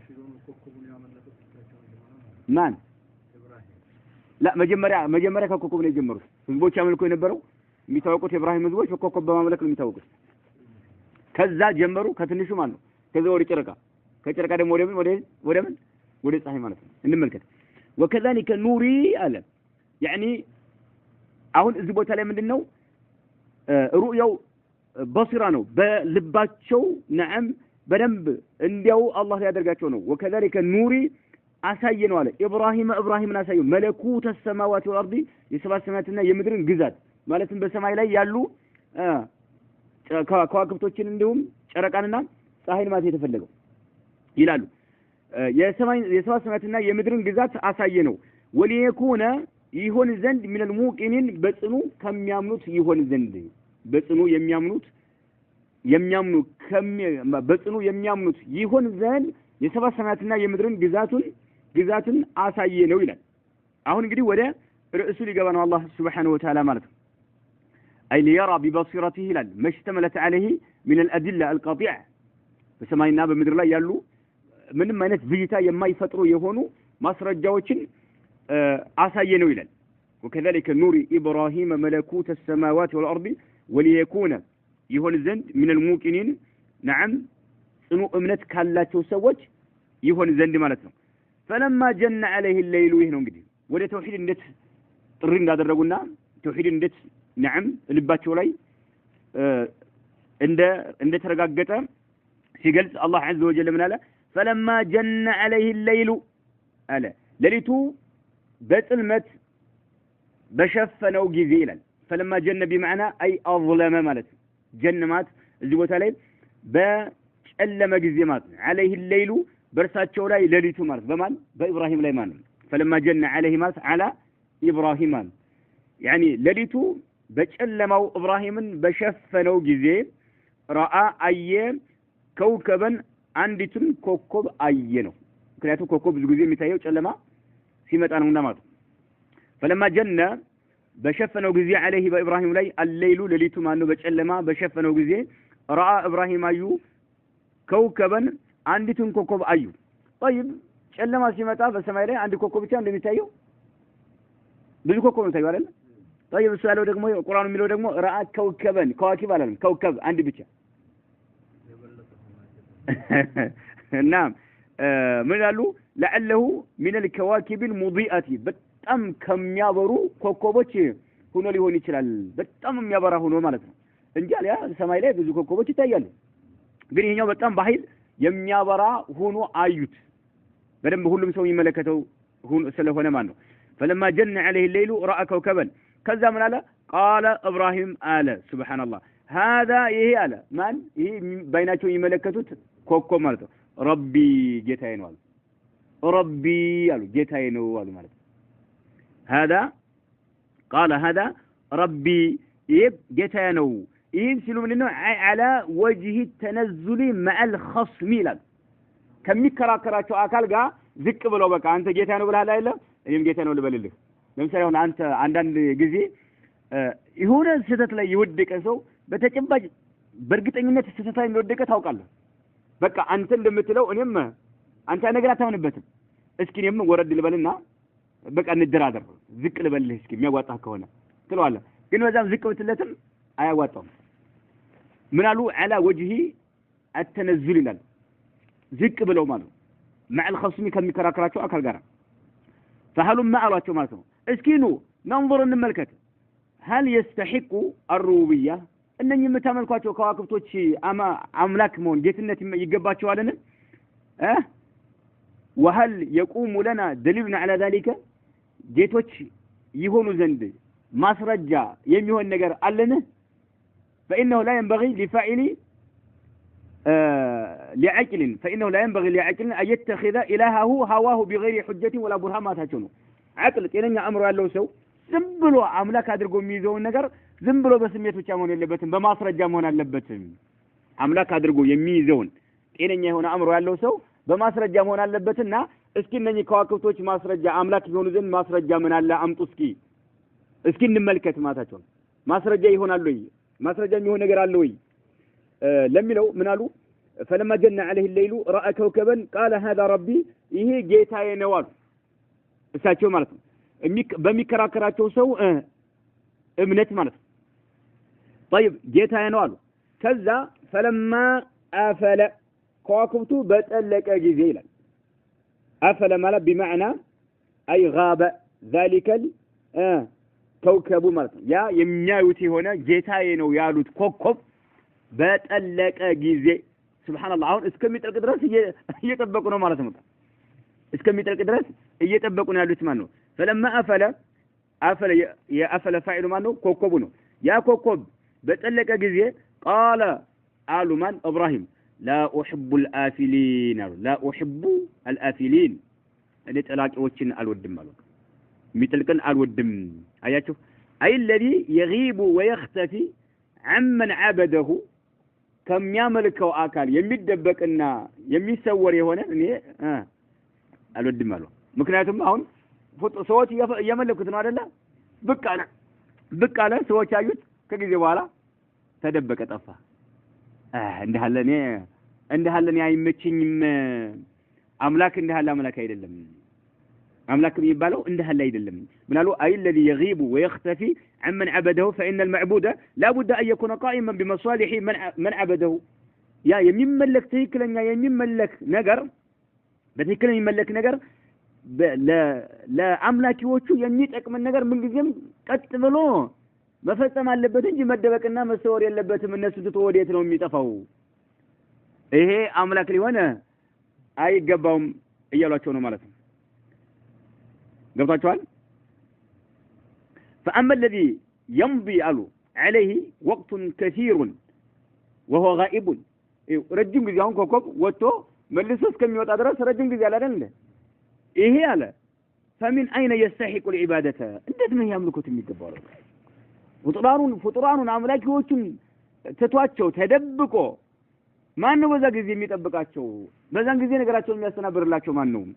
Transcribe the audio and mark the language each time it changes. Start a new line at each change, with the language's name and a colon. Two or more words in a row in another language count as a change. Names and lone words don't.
Amharic: ማን لا መጀመሪያ ከኮከብ ነው የጀመሩት ህዝቦች ያመልኩ የነበረው የሚታወቁት ኢብራሂም ህዝቦች ኮከብ በማምለክ ነው የሚታወቁት ከዛ ጀመሩ ከትንሹ ማለት ነው ከዛ ወደ ጨረቃ ከጨረቃ ደግሞ ወደ ፀሐይ ማለት ነው እንመልከት
Arabic: وكذلك نوري
Amharic: አለ يعني አሁን እዚህ ቦታ ላይ ምንድነው ሩእያው በሲራ ነው በልባቸው ነዓም በደንብ እንዲያው አላህ ያደርጋቸው ነው
Arabic: وكذلك نوري
Amharic: አሳየነው አለ ኢብራሂምን አሳየው መለኩተ
Arabic: السماوات والارض
Amharic: የሰባት ሰማያትና የምድርን ግዛት ማለትም በሰማይ ላይ ያሉ ከዋክብቶችን እንዲሁም ጨረቃንና ፀሐይን ማለት የተፈለገው ይላሉ የሰባት ሰማያትና የምድርን ግዛት አሳየነው ወሊየኩነ ይሆን ዘንድ
Arabic: من الموقنين
Amharic: በጽኑ ከሚያምኑት ይሆን ዘንድ በጽኑ በጽኑ የሚያምኑት ይሆን ዘንድ የሰባት ሰማያትና የምድርን ግዛትን አሳየነው ይላል አሁን እንግዲህ ወደ ርዕሱ ሊገባ ነው አላህ
Arabic: سبحانه وتعالى
Amharic: ማለት ነው
Arabic: أي ليرى ببصيرته ይላል ما اشتملت عليه من الأدلة القاطعة
Amharic: በሰማይና በምድር ላይ ያሉ ምንም አይነት ብይታ የማይፈጥሩ የሆኑ ማስረጃዎችን አሳየነው ይላል
Arabic: وكذلك نور إبراهيم ملكوت السماوات والأرض وليكون
Amharic: ይሆን ዘንድ
Arabic: من الموقنين نعم
Amharic: ጽኑ እምነት ካላቸው ሰዎች ይሆን ዘንድ ማለት ነው
Arabic: فلما جن عليه الليل
Amharic: ይሄ ነው እንግዲህ ወደ ተውሂድ እንዴት ጥሪ እንዳደረጉና ተውሂድ እንዴት نعم ልባቸው ላይ እንደ ተረጋገጠ ሲገልጽ አላህ
Arabic: عز وجل
Amharic: ምን አለ
Arabic: فلما جن عليه الليل
Amharic: አለ ለሊቱ በጽልመት በሸፈነው ጊዜ ይላል
Arabic: فلما جن بمعنى اي اظلم
Amharic: ማለት ጀነማት እዚህ ቦታ ላይ በጨለመ ጊዜ ማለት
Arabic: عليه الليل
Amharic: በርሳቸው ላይ ለሊቱ ማለት በማን በኢብራሂም ላይ ማለት
Arabic: فلما جن عليه
Amharic: ማለት
Arabic: على ابراهيم يعني
Amharic: ለሊቱ በጨለማው ኢብራሂምን በሸፈነው ጊዜ رأى አየ ከውከበን አንዲቱን ኮከብ አየ ነው ምክንያቱም ኮከብ ብዙ ጊዜ የሚታየው ጨለማ ሲመጣ ነውና ማለት
Arabic: فلما جن
Amharic: በሸፈነው ጊዜ عليه በኢብራሂም ላይ الليل ለሊቱ ማነው በጨለማ በሸፈነው ጊዜ رأى ኢብራሂም አዩ ከውከበን አንዲቱን ኮከብ አዩ طيب ጨለማ ሲመጣ በሰማይ ላይ አንድ ኮከብ ብቻ እንደሚታየው ብዙ ኮከብ ነው ታየው አይደል طيب እሱ ያለው ደግሞ ቁርአኑ የሚለው ደግሞ رأى ከውከበን ከዋኪብ አላለም ከውከብ አንድ ብቻ نعم ምን ያሉ
Arabic: لعله من الكواكب المضيئة
Amharic: በጣም ከሚያበሩ ኮከቦች ሆኖ ሊሆን ይችላል በጣም የሚያበራ ሆኖ ማለት ነው እንጂ አለ ሰማይ ላይ ብዙ ኮከቦች ይታያሉ ግን ይሄኛው በጣም በኃይል የሚያበራ ሆኖ አዩት በደንብ ሁሉም ሰው ይመለከተው ስለሆነ ማለት ነው
Arabic: فلما جن عليه الليل راى
Amharic: كوكبا ከዛ ምን አለ
Arabic: قال ابراهيم
Amharic: አለ
Arabic: سبحان الله هذا
Amharic: ይሄ አለ ማን ይሄ ባይናቸው ይመለከቱት ኮከብ ማለት ነው ረቢ ጌታዬ ነው አሉ ረቢ አሉ ጌታዬ ነው አሉ ማለት
Arabic: هذا قال هذا ربي
Amharic: ይሄ ጌታዬ ነው ይህን ሲሉ ምንድነው
Arabic: على وجه التنزل مع الخصم
Amharic: ይላል ከሚከራከራቸው አካል ጋር ዝቅ ብለው በቃ አንተ ጌታ ነው ብለሃል አይደል እኔም ጌታ ነው ልበልልህ ለምሳሌ አሁን አንተ አንዳንድ ጊዜ ይሁን ስህተት ላይ ይወደቀ ሰው በተጨባጭ በእርግጠኝነት ስህተት ላይ እንደወደቀ ታውቃለህ በቃ አንተ እንደምትለው እኔም አንተ ነገር አታምንበትም እስኪ እኔም ወረድ ልበልና በቃ እንደራደር ዝቅ ልበልህ እስኪ የሚያዋጣህ ከሆነ ትለዋለህ ግን በዛም ዝቅ ብትለትም አያዋጣም ምን አሉ
Arabic: على وجه التنزل
Amharic: ይላል ዝቅ ብለው ማለት
Arabic: مع الخصم
Amharic: ከሚከራከራቸው አካል ጋር
Arabic: فهلوا ما
Amharic: አሏቸው ማለት ነው እስኪ ኑ ننظر እንመልከት
Arabic: هل يستحق الربوبيه
Amharic: እነኚህ የምታመልኳቸው ከዋክብቶች አምላክ መሆን ጌትነት ይገባቸዋልን
Arabic: وهل يقوم لنا دليل على ذلك
Amharic: ጌቶች ይሆኑ ዘንድ ማስረጃ የሚሆን ነገር አለን
Arabic: فإنه لا ينبغي لفاعل فإنه لا ينبغي لعقل أن يتخذ إلهه هواه بغير حجة ولا برهان ما تاچو عقل
Amharic: ጤነኛ አእምሮ ያለው ሰው ዝም ብሎ አምላክ አድርጎ የሚይዘውን ነገር ዝም ብሎ በስሜት ብቻ መሆን የለበትም በማስረጃ መሆን አለበት አምላክ አድርጎ የሚይዘውን ጤነኛ የሆነ አእምሮ ያለው ሰው በማስረጃ መሆን አለበትና እስኪ እነኚህ ከዋክብቶች ማስረጃ አምላክ ይሆኑ ዘንድ ማስረጃ ምን አለ አምጡ እስኪ እንመልከት ማታቸው ማስረጃ ይሆናል ወይ ማስረጃ የሚሆን ነገር አለ ወይ ለሚለው ምን አሉ
Arabic: فلما جن عليه الليل راى كوكبا قال هذا ربي
Amharic: ይሄ ጌታዬ ነው አሉ እሳቸው ማለት ነው በሚከራከራቸው ሰው እምነት ማለት ነው طيب ጌታዬ ነው አሉ ከዛ
Arabic: فلما افل
Amharic: ከዋክብቱ በጠለቀ ጊዜ ይላል افل ማለት
Arabic: بمعنى اي غاب ذلك كوكب
Amharic: ማለት ነው ያ የሚያዩት የሆነ ጌታዬ ነው ያሉት ኮከብ በጠለቀ ጊዜ ሱብሃንአላህ አሁን እስከሚጠልቅ ድረስ እየጠበቁ ነው ማለት ነው እስከሚጠልቅ ድረስ እየጠበቁ ነው ያሉት ማለት ነው
Arabic: فلما افل يا افل فاعل
Amharic: ማለት ነው ኮከቡ ነው ያ ኮከብ በጠለቀ ጊዜ
Arabic: قال
Amharic: አሉ ማን ኢብራሂም
Arabic: لا احب الافلين لا احب الافلين እኔ
Amharic: ጠላቂዎችን አልወድም ማለት ሚጥልቅን አልወድም አያችሁ አይ
Arabic: الذي يغيب ويختفي عمن عبده
Amharic: ከሚያመልከው አካል የሚደበቅና የሚሰወር የሆነ እኔ አልወድም ማለት ምክንያቱም አሁን ሰዎች እየመለኩት ነው አይደለ ብቅ አለ ሰዎች አዩት ከጊዜ በኋላ ተደበቀ ጠፋ እንደሃለኔ አይመችኝም አምላክ እንደሃለ አምላክ አይደለም አምላክ የሚባለው እንደሃለ አይደለም ምናሉ አይ
Arabic: الذي يغيب ويختفي عمن عبده فإن المعبود لا بد أن يكون قائما بمصالح من عبده يا
Amharic: የሚመለክ ትክክለኛ የሚመለክ ነገር በትክክለኛ የሚመለክ ነገር ለአምላኪዎቹ የሚጠቅም ነገር ምን ጊዜም ቀጥ ብሎ መፈጸም አለበት እንጂ መደበቅና መሰወር የለበትም እነሱ ትቶ ወዴት ነው የሚጠፋው ይሄ አምላክ ሊሆን አይገባውም እያሏቸው ነው ማለት ነው ገብታችኋል
Arabic: فأما الذي يمضي عليه وقت كثير وهو غائب
Amharic: ረጅም ጊዜ አሁን ኮከብ ወጥቶ መልሶ እስከሚወጣ ድረስ ረጅም ጊዜ አለ አይደል ይሄ አለ
Arabic: فمن أين يستحق العبادة
Amharic: እንዴት ነው ያምልኩት የሚገባው ፍጡራኑን አምላኪዎቹን ተቷቸው ተደብቆ ማን ነው በዛ ጊዜ የሚጠብቃቸው በዛን ጊዜ ነገራቸውን የሚያስተናብርላቸው ማን ነው